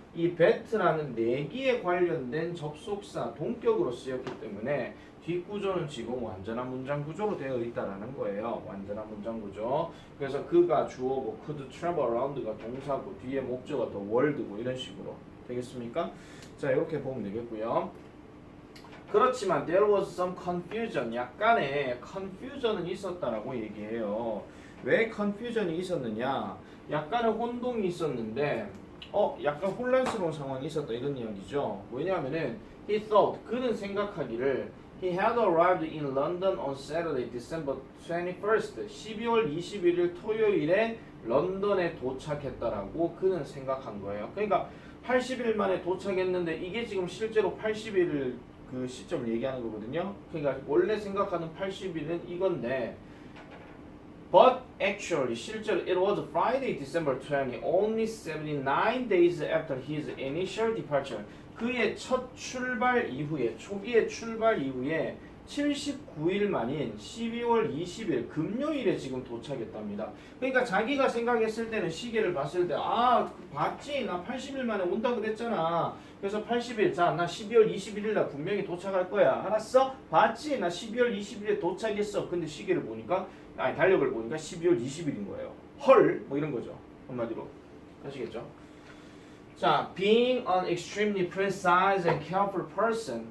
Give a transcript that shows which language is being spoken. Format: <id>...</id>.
<ko>이 bet라는 내기에 관련된 접속사 동격으로 쓰였기 때문에 뒷구조는 지금 완전한 문장 구조로 되어 있다라는 거예요. 완전한 문장 구조. 그래서 그가 주어고</ko> <en>could travel around</en> <ko>가 동사고 뒤에 목적어가 더 world고 이런 식으로 되겠습니까? 자, 이렇게 보면 되겠고요. 그렇지만</ko> <en>there was some confusion.</en> <ko>약간의 confusion은 있었다라고 얘기해요. 왜 confusion이 있었느냐? 약간의 혼동이 있었는데 약간 혼란스러운 상황이 있었다 이런 이야기죠. 왜냐하면은</ko> <en>he thought</en> <ko>그는 생각하기를</ko> <en>he had arrived in London on Saturday, December 21st.</en> <ko>12월 21일 토요일에 런던에 도착했다라고 그는 생각한 거예요. 그러니까 80일 만에 도착했는데 이게 지금 실제로 80일 그 시점을 얘기하는 거거든요. 그러니까 원래 생각하는 80일은 이건데</ko> <en>but actually</en> <ko>실제로</ko> <en>it was Friday, December 20, only 79 days after his initial departure.</en> <ko>그의 첫 출발 이후에 초기의 출발 이후에 79일 만인 12월 20일 금요일에 지금 도착했답니다. 그러니까 자기가 생각했을 때는 시계를 봤을 때 봤지? 나 80일 만에 온다 그랬잖아. 그래서 80일 자, 나 12월 21일 날 분명히 도착할 거야. 알았어? 봤지? 나 12월 20일에 도착했어. 근데 시계를 보니까 달력을 보니까 12월 20일인 거예요. 헐! 뭐 이런 거죠. 한마디로. 아시겠죠?</ko> <en>자, being an extremely precise and careful person.</en>